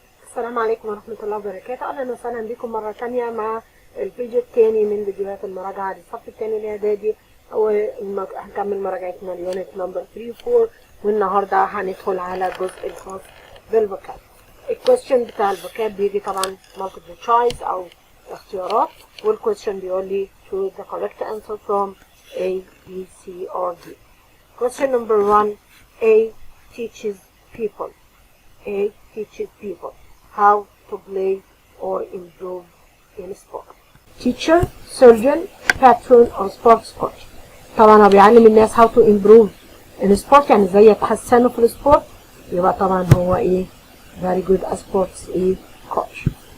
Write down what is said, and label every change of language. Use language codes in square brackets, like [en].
[ar] السلام عليكم ورحمة الله وبركاته. أهلا وسهلا بكم مرة تانية مع الفيديو الثاني من فيديوهات المراجعة للصف الثاني الاعدادي، وهنكمل مراجعتنا اليونت نمبر 3 و 4، والنهارده هندخل على الجزء الخاص بالفوكاب. الكويستشن بتاع الفوكاب بيجي طبعا [en] multiple choice [ar] أو اختيارات، والكويستشن بيقول لي [en] choose the correct answer from A, B, C or D. Question number 1. A teaches people. A teaches people how to play or improve in sport. Teacher, surgeon, patron or sports coach. [ar] طبعا هو بيعلم الناس [en] how to improve in sport، [ar] يعني ازاي يتحسنوا في السبورت، يبقى طبعا هو ايه [en] very good as sports [ar] ايه coach.